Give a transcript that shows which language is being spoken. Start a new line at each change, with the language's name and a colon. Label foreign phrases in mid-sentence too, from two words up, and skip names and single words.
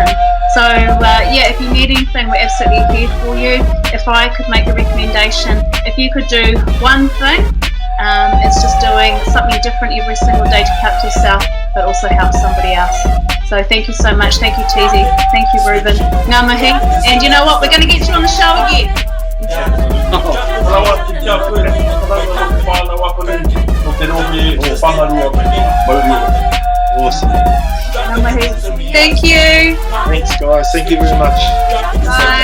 English: So yeah, if you need anything, we're absolutely here for you. If I could make a recommendation, if you could do one thing, it's just doing something different every single day to help yourself, but also help somebody else. So thank you so much. Thank you, Tizi. Thank you,
Māori: Reuben. Ngā mihi.
English: And you know what? We're going to get you on the show again. Awesome. Thank you. Thanks, guys. Thank you very much.